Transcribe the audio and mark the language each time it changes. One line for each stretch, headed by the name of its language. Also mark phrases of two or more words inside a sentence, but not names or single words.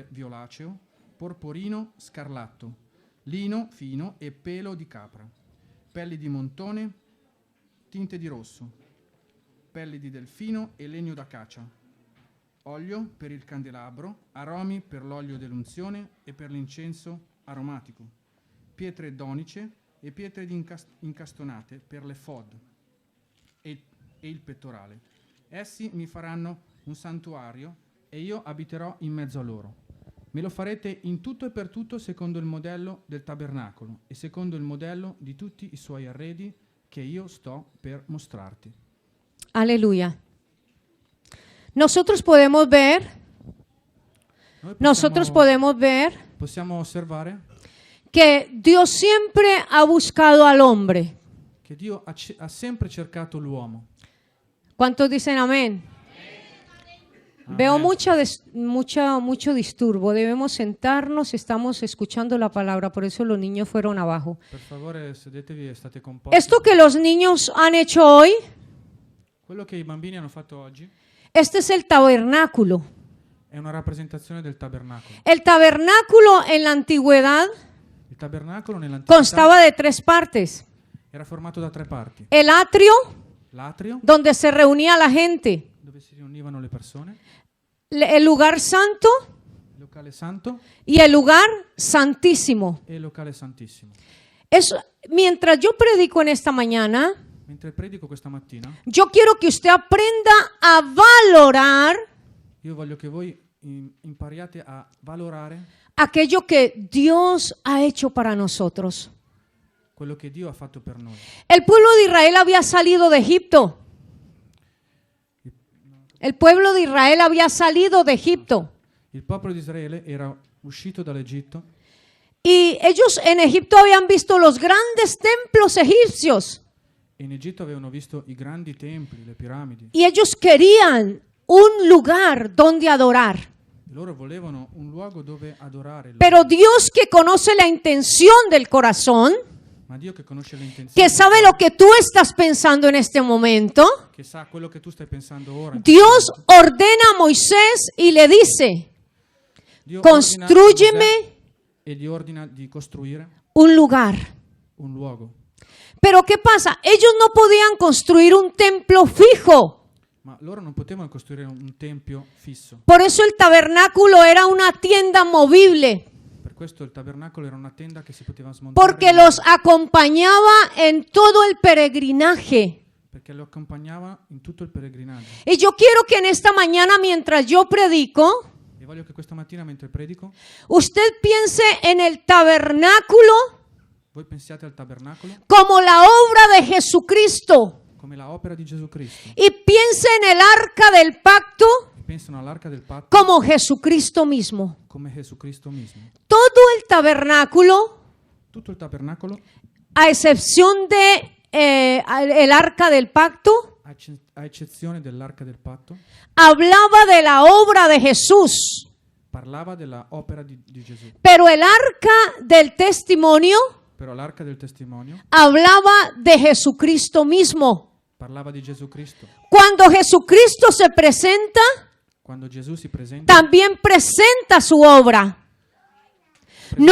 Italian: violaceo, porporino, scarlatto, lino fino e pelo di capra, pelli di montone, tinte di rosso, pelli di delfino e legno d'acacia, olio per il candelabro, aromi per l'olio dell'unzione e per l'incenso aromatico, pietre donice e pietre di incastonate per l'efod e il pettorale. Essi mi faranno un santuario e io abiterò in mezzo a loro. Me lo farete in tutto e per tutto secondo il modello del tabernacolo e secondo il modello di tutti i suoi arredi che io sto per mostrarti.
Spanish: Aleluya. Nosotros podemos ver
Italian: Possiamo osservare
Spanish: que Dios siempre ha buscado al hombre.
Italian: che Dio ha sempre cercato l'uomo.
Spanish: ¿Cuántos dicen amén? Veo
Italian: Amen.
Spanish: mucho disturbo. Debemos sentarnos, estamos escuchando la palabra, por eso los niños fueron abajo.
Italian: Per favore sedetevi e state composti.
Spanish: Esto que los niños han hecho hoy,
Italian: Quello che i bambini hanno fatto oggi
Spanish: este es el tabernáculo.
Italian: è una rappresentazione del tabernacolo.
Spanish: El tabernáculo en la antigüedad
Italian: Il tabernacolo nell'antichità
Spanish: constaba de 3 partes.
Italian: era formato da 3 parti.
Spanish: El atrio,
Italian: L'atrio,
Spanish: donde se reunía la gente.
Italian: dove si riunivano le persone,
Spanish: El lugar santo
Italian: il locale santo
Spanish: y el lugar santísimo.
Italian: e il locale santissimo.
Spanish: Mientras yo predico en esta mañana,
Italian: Mentre predico questa mattina,
Spanish: yo quiero que usted aprenda a valorar
Italian: io voglio che voi impariate a valorare
Spanish: aquello que Dios ha hecho para nosotros.
Italian: quello che Dio ha fatto per noi.
Spanish: El pueblo de Israel había salido de Egipto. El pueblo de Israel había salido de Egipto.
Italian: Il popolo di Israele era uscito dall'Egitto
Spanish: Y ellos en Egipto habían visto los grandes templos egipcios.
Italian: e in Egitto avevano visto i grandi templi, le piramidi.
Spanish: Y ellos querían un lugar donde adorar.
Italian: E loro volevano un luogo dove adorare.
Spanish: Pero Dios, que conoce la intención del corazón,
Italian: Ma Dio che conosce le intenzioni,
Spanish: que sabe lo que tú estás pensando en este momento,
Italian: che sa quello che tu stai pensando ora.
Spanish: Dios ordena a Moisés y le dice:
Italian: Dio ordina a
Spanish: Constrúyeme
Italian: Mosè e gli ordina di costruire
Spanish: un lugar.
Italian: un luogo.
Spanish: Pero ¿qué pasa? Ellos no podían construir un templo fijo.
Italian: Ma loro non potevano costruire un tempio fisso.
Spanish: Por eso el tabernáculo era una tienda movible,
Italian: Per questo il tabernacolo era una tenda che si poteva smontare.
Spanish: porque los acompañaba en todo el peregrinaje.
Italian: Perché lo accompagnava in tutto il pellegrinaggio.
Spanish: Y yo quiero que en esta mañana, mientras yo predico,
Italian: E voglio che questa mattina mentre predico,
Spanish: usted piense en el tabernáculo
Italian: voi pensiate al tabernacolo
Spanish: como la obra de Jesucristo
Italian: come la opera di Gesù Cristo.
Spanish: y piense en el arca del pacto
Italian: E pensano all'arca del patto
Spanish: como Jesucristo mismo.
Italian: come Gesù Cristo mismo.
Spanish: Todo el tabernáculo,
Italian: Tutto il tabernacolo,
Spanish: a excepción de el arca del pacto,
Italian: a eccezione dell'arca del patto,
Spanish: hablaba de la obra de Jesús.
Italian: parlava della opera di Gesù.
Spanish: Pero el arca del testimonio
Italian: Però l'arca del testimonio
Spanish: hablaba de Jesucristo mismo.
Italian: parlava di Gesù Cristo.
Spanish: Cuando Jesucristo se presenta,
Italian: Quando Gesù si presenta,
Spanish: también presenta su obra.
Italian: presenta